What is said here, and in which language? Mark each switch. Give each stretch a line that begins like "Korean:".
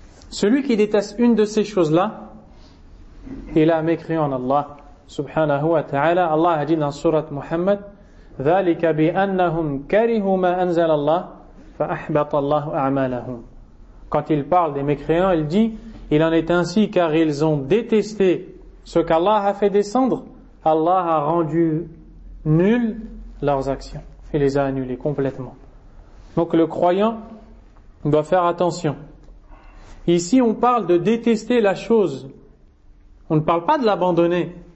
French: Celui qui déteste une de ces choses là, il a mécréant en Allah subhanahu wa ta'ala. Allah a dit dans surat Muhammad,
Arabic: ذَلِكَ بِأَنَّهُمْ كَرِهُ مَا أَنزَلَ اللَّهُ فَأَحْبَطَ اللَّهُ أَعْمَالَهُمْ.
French: Quand il parle des mécréants, il dit, il en est ainsi car ils ont détesté ce qu'Allah a fait descendre. Allah a rendu nuls leurs actions et les a annulés complètement. Donc le croyant doit faire attention. Ici on parle de détester la chose, on ne parle pas de l'abandonner.